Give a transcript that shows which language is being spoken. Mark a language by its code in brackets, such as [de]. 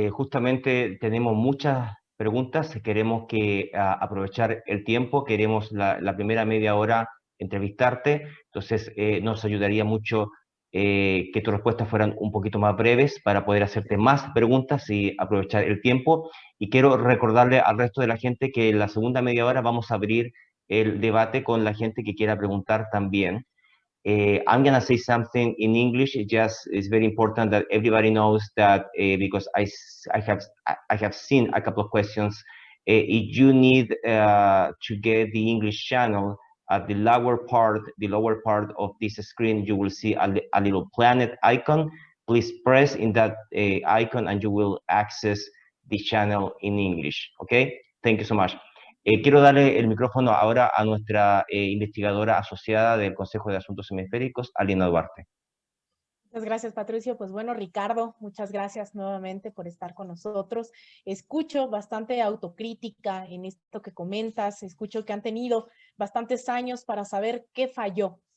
[es] Justamente tenemos muchas preguntas, queremos aprovechar el tiempo, queremos la primera media hora entrevistarte, entonces nos ayudaría mucho que tus respuestas fueran un poquito más breves para poder hacerte más preguntas y aprovechar el tiempo. Y quiero recordarle al resto de la gente que en la segunda media hora vamos a abrir el debate con la gente que quiera preguntar también. [en] I'm going to say something in English. It's very important that everybody knows that because I have seen a couple of questions. If you need to get the English channel, at the lower part of this screen, you will see a little planet icon. Please press in that icon and you will access the channel in English. Okay? Thank you so much. [es] Quiero darle el micrófono ahora a nuestra investigadora asociada del Consejo de Asuntos Hemisféricos, Alina Duarte. Muchas gracias, Patricio. Pues bueno, Ricardo, muchas gracias nuevamente por estar con nosotros. Escucho bastante autocrítica en esto que comentas, escucho que han tenido bastantes años para saber qué falló